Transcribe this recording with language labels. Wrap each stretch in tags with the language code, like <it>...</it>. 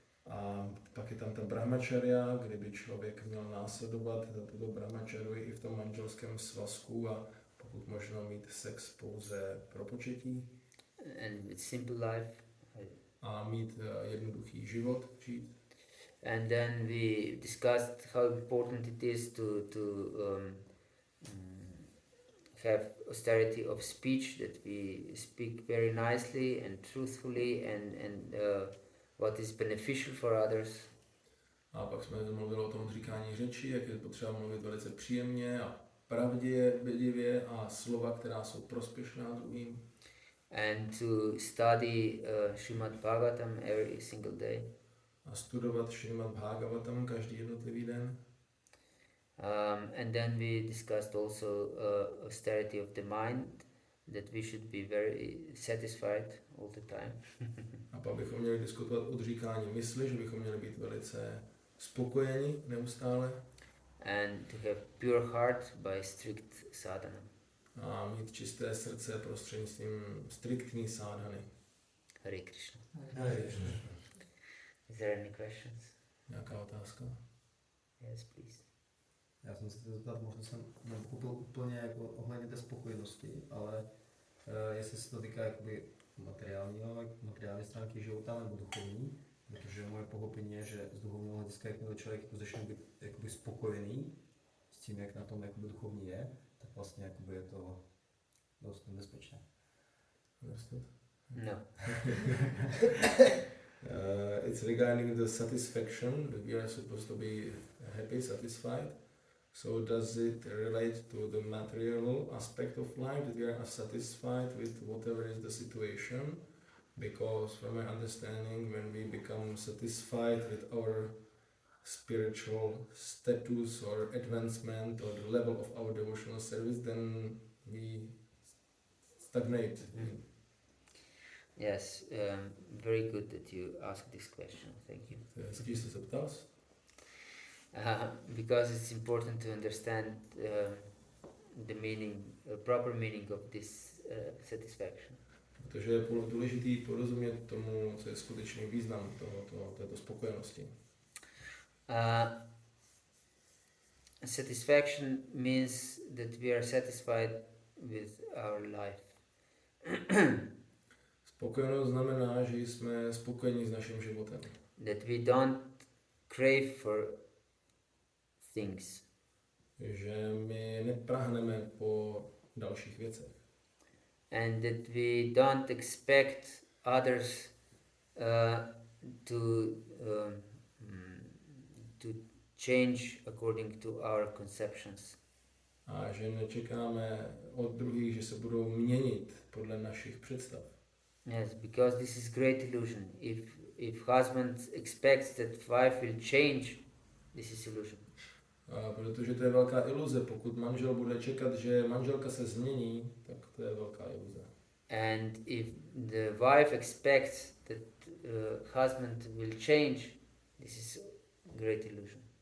<cs>A pak je tam ta brahmacharya, kde by člověk měl následovat tuto brahmacharyu i v tom manželském svazku a pokud možno mít sex pouze pro početí.</cs> <en>And with simple life.</en> <cs>A mít jednoduchý život žít.</cs> <en>And then we discussed how important it is to have austerity of speech, that we speak very nicely and truthfully and what is beneficial for others.</en> <cs>A pak jsme mluvili o tom říkání řeči, jak je potřeba mluvit velice příjemně a pravdivě a slova, která jsou prospěšná druhým.</cs> <en>And to study Srimad Bhagavatam every single day.</en> <cs>A studovat Srimad Bhagavatam každý jednotlivý den.</cs> <en>And then we discussed also austerity of the mind, that we should be very satisfied all the time.</en> <cs>A pak bychom měli diskutovat odříkání mysli, že bychom měli být velice spokojeni neustále.</cs> <en>And to have pure heart by strict sadhana.</en> <cs>A mít čisté srdce prostřednictvím striktní sádhany.</cs> <en>Hare Krishna. Hare Krishna. Is there any questions?</en> <cs>Nějaká otázka?</cs> <en>Yes, please.</en> <cs>Já jsem se chtěl zeptat, možná jsem nepochopil úplně jako ohledně té spokojenosti, ale jestli se to týká jakoby materiální stránky života nebo duchovní, protože moje pochopení je, že z duchovního hlediska, jakmile člověk jako začne být jakoby spokojený s tím, jak na tom jakoby duchovní je, tak vlastně jakoby je to dost nebezpečné.</cs> <en>No. It's regarding the satisfaction, that we are supposed to be happy, satisfied. So does it relate to the material aspect of life, that we are satisfied with whatever is the situation? Because from my understanding, when we become satisfied with our spiritual status or advancement or the level of our devotional service, then we stagnate. Yes, very good that you asked this question. Thank you. Because it's important to understand the meaning, proper meaning of this satisfaction.</en> <cs>Protože je důležitý porozumět tomu, co je skutečný význam této spokojenosti.</cs> <en>Satisfaction means that we are satisfied with our life.</en> <cs>Spokojenost znamená, že jsme spokojeni s naším životem.</cs> <en>That we don't crave for things.</en> <cs>Že my neprahneme po dalších věcech.</cs> <en>And that we don't expect others to change according to our conceptions.</en> <cs>A že nečekáme od druhých, že se budou měnit podle našich představ.</cs> <en>Yes, because this is great illusion. If husband expects that wife will change, this is illusion.</en> <cs>A protože to je velká iluze, pokud manžel bude čekat, že manželka se změní, tak to je velká iluze.</cs> <en>And if the wife expects that husband will change, this is great illusion.</en>